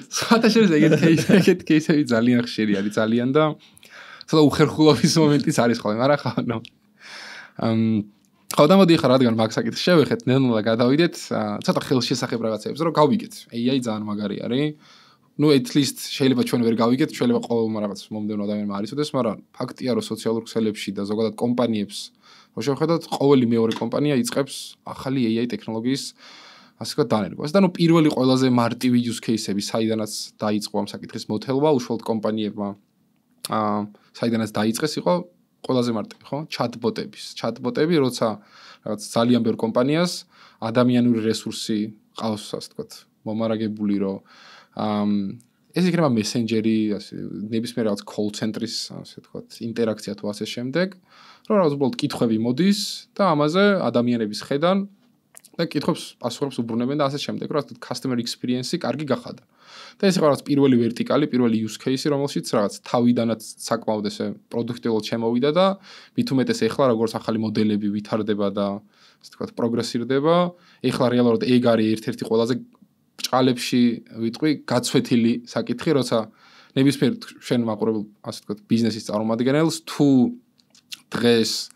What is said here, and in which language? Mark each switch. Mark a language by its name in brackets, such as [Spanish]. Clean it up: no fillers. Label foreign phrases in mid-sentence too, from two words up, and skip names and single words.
[Georgian] საერთოდ ეგეთ кейსები ძალიან ხშირი არის, ძალიან და ცოტა უხერხულობის მომენტიც არის ხოლმე, მაგრამ ხა ხო და მოდი ხარ რადგან მაგ საკითხს შევეხეთ, ნელ-ნელა გადავიდეთ ცოტა ხელშესახებ რაღაცებს, რომ გავიგეთ. AI ძალიან მაგარი არის. [Russian] Ну, [English] at least [Georgian] შეიძლება ჩვენ ვერ გავიგეთ, შეიძლება ყოველმა რაღაც მომდევნო ადამიანმა არ იცოდეს, მაგრამ ფაქტია, რომ სოციალურ ქსელებში და ზოგადად კომპანიებს, რო შევხედოთ, ყოველი მეორე კომპანია იწყებს ახალი AI ტექნოლოგიის ასე ვთქვათ დანერგვას. და პირველი ყველაზე მარტივი [English] use case- [Georgian] ები, საიდანაც დაიწყო ამ საკითხის მოთელვა, უშუალოდ კომპანიებმა საიდანაც დაიწყეს იყო ყველაზე მარტივი, ხო? Chatbot-ები, როცა რაღაც ძალიან ბევრ კომპანიას ადამიანური რესურსი ყავს, ასე ვთქვათ, მომარაგებული, რომ ეს იქნება მესენჯერი, ასე ნებისმიერ რაღაც [English] call center- [Georgian] ის, ასე ვთქვათ, ინტერაქცია თუ ასე შემდეგ, რომ რაღაც უბრალოდ კითხვები მოდის და ამაზე ადამიანების ხედან და კითხვებს პასუხებს უბრუნებენ და ასე შემდეგ, რომ ასე [English] customer experience- [Georgian] ი კარგი გახადა. და ეს იყო რაღაც პირველი ვერტიკალი, პირველი [English] use case- [Georgian] ი, რომელშიც რაღაც თავიდანაც საკმაოდ ესე პროდუქტიულად შემოვიდა და მით უმეტეს ეხლა როგორც ახალი მოდელები ვითარდება და ასე ვთქვათ, პროგრესირდება, ეხლა რეალურად ეგ არის ერთ-ერთი ყველაზე ბრჭყალებში ვიტყვი გაცვეთილი საკითხი, როცა ნებისმიერ შენ მაყურებელ ასე ვთქვათ ბიზნესის წარმომადგენელს თუ დღეს